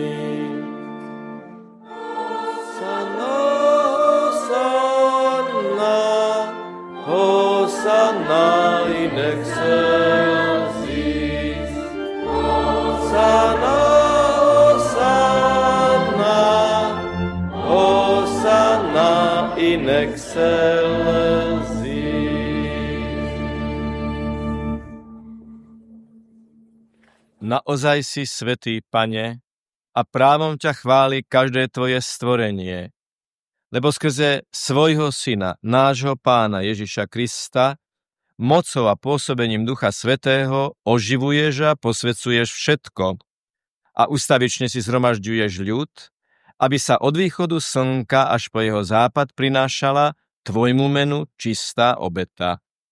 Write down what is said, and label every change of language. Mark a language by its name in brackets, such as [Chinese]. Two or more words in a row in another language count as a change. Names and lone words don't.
[Latin] Sana, Hosanna, Hosanna in excelsis. Sana, in excelsis. [Slovak] Naozaj si svätý, Pane, a právom ťa chváli každé Tvoje stvorenie, lebo skrze svojho Syna, nášho Pána Ježiša Krista, mocou a pôsobením Ducha Svätého oživuješ a posvedzuješ všetko a ustavične si zhromažďuješ ľud, aby sa od východu slnka až po jeho západ prinášala Tvojmu menu čistá obeta.